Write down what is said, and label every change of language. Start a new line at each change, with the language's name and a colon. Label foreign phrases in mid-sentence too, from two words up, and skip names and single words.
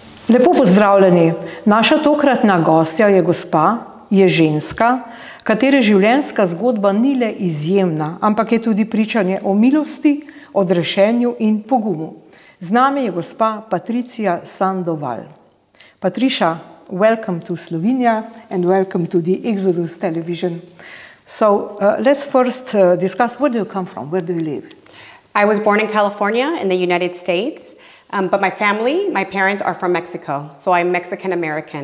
Slovenian: Lepo pozdravljeni. Naša tokratna gostja je gospa, je ženska, katere življenjska zgodba ni le izjemna, ampak je tudi pričanje o milosti, odrešenju in pogumu. Z nami je gospa Patricia Sandoval.
English: Patricia, welcome to Slovenia and welcome to the Exodus television. So let's first discuss, where do you come from? Where do you live? I was born in California in the United States, but my family, my parents are from Mexico, so I'm Mexican-American.